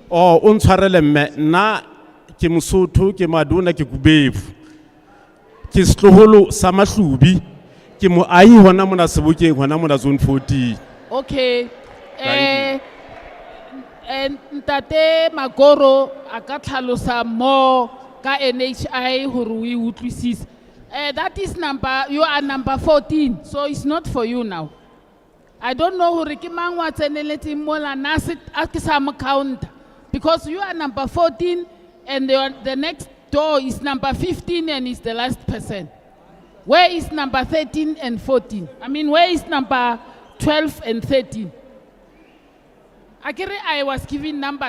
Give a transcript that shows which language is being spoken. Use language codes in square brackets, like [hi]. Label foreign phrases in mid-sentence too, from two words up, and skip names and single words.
[st] O ntshwarele mme, nna ke Mosotho, ke Maduna, ke Kubevu, ke setloholo sa Mahlubi, ke moahi hona mona Sebokeng, hona mona zone 14. Okay. Ntate Magoro a ka tlhalosa mo ka NHI hore o e utlwisise. [en] That is you are number 14, so it's not for you now. I don't know [st] hore ke mang wa tseneletseng mola na se a ke sa mo [en] count, because you are number 14 and the next door is number 15 and is the last person. Where is number 13 and 14? I mean, where is number 12 and 13? I was giving numbers.